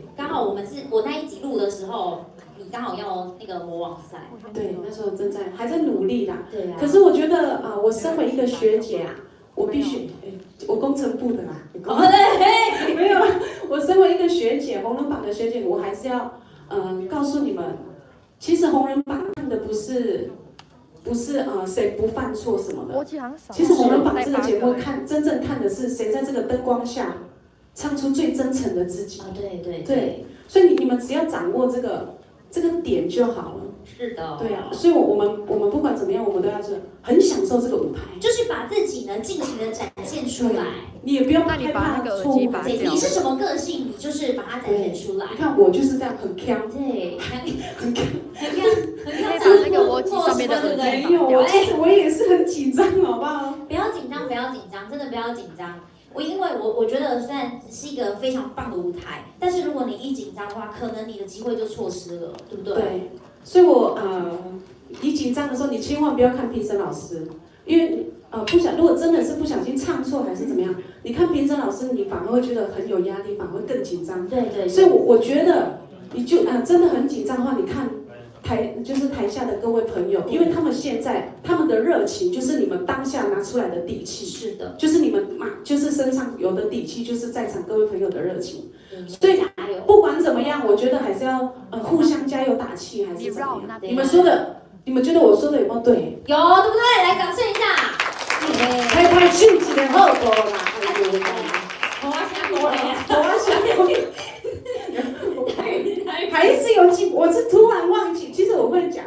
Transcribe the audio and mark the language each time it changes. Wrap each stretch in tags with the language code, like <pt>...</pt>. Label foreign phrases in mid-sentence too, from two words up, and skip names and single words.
<zh>剛好我那一集錄的時候，你剛好要那個模網賽。對，那時候還在努力啦。對啊。可是我覺得我身為一個學姐啊，我必須，我工程部的啦。沒有，我身為一個學姐，紅人榜的學姐，我還是要告訴你們，其實紅人榜看的不是誰不犯錯什麼的，其實紅人榜這個節目真正看的是誰在這個燈光下唱出最真誠的自己。對，所以你們只要掌握這個點就好了。是的。对啊，所以我们不管怎麼樣，我們都要很享受這個舞台，就是把自己呢盡情的展現出來。你也不用害怕錯誤。對，你是什麼個性，你就是把它展現出來。你看我就是這樣很鏘，對，很鏘，把那個邏輯上面的耳機沒有，其實我也是很緊張，好不好？不要緊張，不要緊張，真的不要緊張。因為我覺得雖然是一個非常棒的舞台，但是如果你一緊張的話，可能你的機會就錯失了，對不對？對，所以我你緊張的時候，你千萬不要看評審老師，因為如果真的是不小心唱錯還是怎麼樣，你看評審老師，你反而會覺得很有壓力，反而會更緊張。對。所以我覺得你就真的很緊張的話，你看台下的各位朋友，因為他們現在他們的熱情就是你們當下拿出來的底氣。是的，就是你们就是身上有的底氣，就是在場各位朋友的熱情。所以不管怎麼樣，我覺得還是要互相加油打氣，還是怎麼樣？你們說的，你們覺得我說的有沒有對？有，對不對？來掌聲一下。拍手機的好多啦，好啊，下過來呀，好啊，下過來。還是有記，我是突然忘記，其實我會講，</zh>